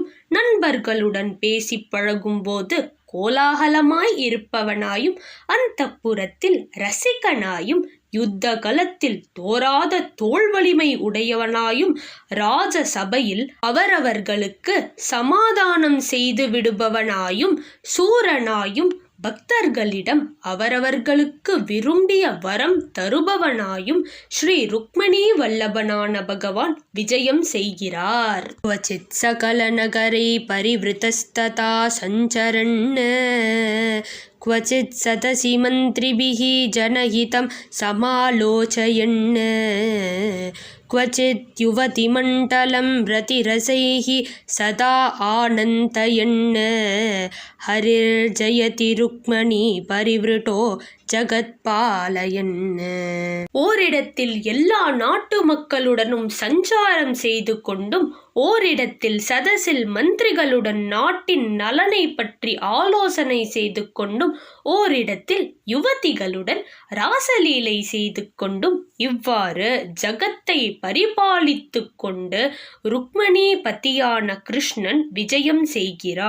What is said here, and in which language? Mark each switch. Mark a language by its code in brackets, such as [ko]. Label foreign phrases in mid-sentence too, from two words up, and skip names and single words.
[ta] நண்பர்களுடன் பேசி பழகும்போது கோலாகலமாய் இருப்பவனாயும் அந்தப்புரத்தில் ரசிகனாயும் யுத்த களத்தில் தோராத தோள் வலிமை உடையவனாயும் ராஜ சபையில் அவரவர்களுக்கு சமாதானம் செய்து விடுபவனாயும் சூரனாயும் பக்தர்களிடம் அவரவர்களுக்கு விரும்பிய வரம் தருபவனாயும் ஸ்ரீ ருக்மணி வல்லபனான பகவான் விஜயம் செய்கிறார். [sa] क्वचित् सकल नगरै परिवृत्तस्तदा सञ्चरन् क्वचित् सतसि मन्त्रिभिः जनहितं समालोचयन् क्वचित् युवतिमण्डलं रतिरसैः सदा आनन्दयन् हरिर्जयति रुक्मणी परिवृतो ஜகத்பாலயன். [ta] ஓரிடத்தில் எல்லா நாட்டு மக்களுடனும் சஞ்சாரம் செய்து கொண்டும் ஓரிடத்தில் சதசில் மந்திரிகளுடன் நாட்டின் நலனை பற்றி ஆலோசனை செய்து கொண்டும் ஓரிடத்தில் யுவதிகளுடன் ராசலீலை செய்து கொண்டும் இவ்வாறு ஜகத்தை பரிபாலித்து கொண்டு ருக்மணி பதியான கிருஷ்ணன் விஜயம் செய்கிறார்.